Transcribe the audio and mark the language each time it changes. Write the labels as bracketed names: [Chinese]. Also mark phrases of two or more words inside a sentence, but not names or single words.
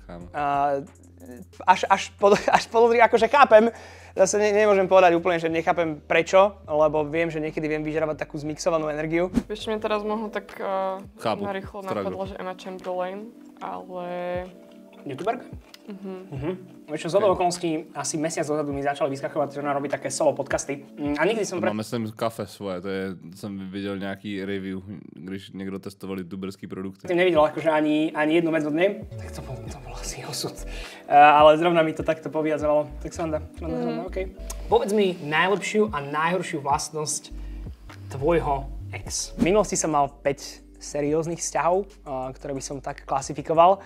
[Slovak] Až podľa, akože chápem, zase nemôžem povedať úplne, že nechápem prečo, lebo viem, že niekedy viem vyžarovať takú zmixovanú energiu. Vieš, mne teraz možno tak narýchlo napadlo, že Emma Chamberlain, ale... YouTuberka? Vieš čo, z okolností asi mesiac dozadu mi začali vyskakovat, že ona robí také solo podcasty. A nikdy som... [Czech] Máme sem kafe svoje, to je, jsem viděl nějaký review, když někdo testoval youtuberský produkty. [Slovak] Jsem nevidel akože ani jednu vec od nej, tak to bol asi osud. Ale zrovna mi to takto povyjadzovalo, tak sranda, okej. Povedz mi najlepšiu a najhoršiu vlastnosť tvojho ex. V minulosti som mal 5 serióznych vzťahov, ktoré by som tak klasifikoval.